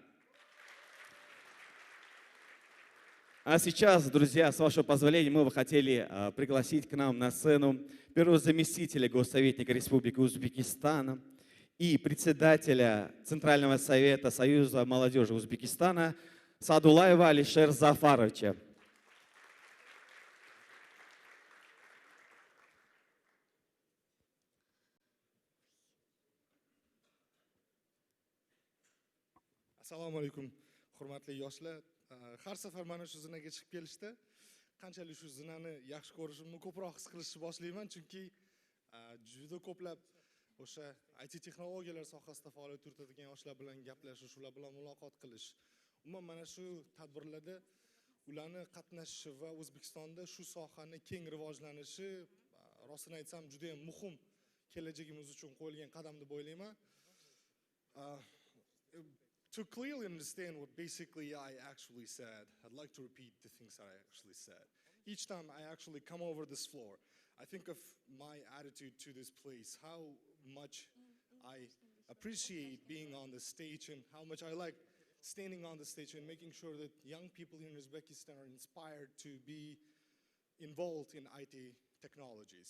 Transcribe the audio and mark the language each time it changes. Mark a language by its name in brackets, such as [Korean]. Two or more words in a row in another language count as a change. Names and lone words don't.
[Russian] А сейчас, друзья, с вашего позволения, мы бы хотели пригласить к нам на сцену первого заместителя госсоветника Республики Узбекистана и председателя Центрального совета Союза молодежи Узбекистана Садулаева Алишер Зафаровича. [Uzbek] Assalomu alaykum, hurmatli yoshlar. Har safar mana shu zinaga chiqib kelishda qanchalik shu zinani yaxshi ko'rishimni ko'proq his qilishni boshlayman, chunki juda ko'plab o'sha IT texnologiyalar sohasida faoliyat yuritadigan yoshlar bilan gaplashish, ular bilan muloqot qilish. Umuman mana shu tadbirlarda ularni qatnashishi va O'zbekistonda shu sohani keng rivojlanishi rostini aytsam juda ham muhim kelajagimiz uchun qo'yilgan qadam deb o'ylayman. [English] To clearly understand what basically I actually said, I'd like to repeat the things that I actually said. Each time I actually come over this floor, I think of my attitude to this place, how much I appreciate being on the stage and how much I like standing on the stage and making sure that young people in Uzbekistan are inspired to be involved in IT technologies.